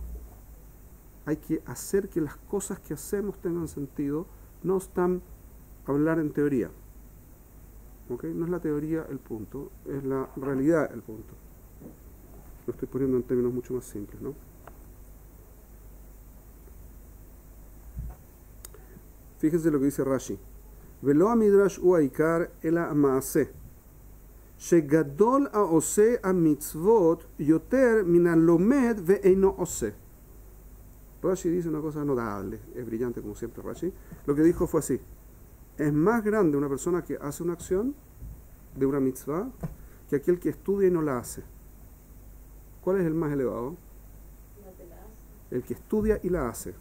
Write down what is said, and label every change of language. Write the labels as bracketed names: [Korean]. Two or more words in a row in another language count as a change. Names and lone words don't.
[Spanish] Hay que hacer que las cosas que hacemos tengan sentido, no están hablar en teoría. ¿Okay? No es la teoría el punto, es la realidad el punto. Lo estoy poniendo en términos mucho más simples, ¿no? Fíjense lo que dice Rashi. [Hebrew] ולא מדרש הוא העיקר אלא מעשה. שגדול העושה ה מצוות יותר מן הלומד ואינו עושה. [Spanish] Rashi dice una cosa notable, es brillante como siempre Rashi. Lo que dijo fue así: es más grande una persona que hace una acción de una mitzvah que aquel que estudia y no la hace. ¿Cuál es el más elevado? El que estudia y la hace.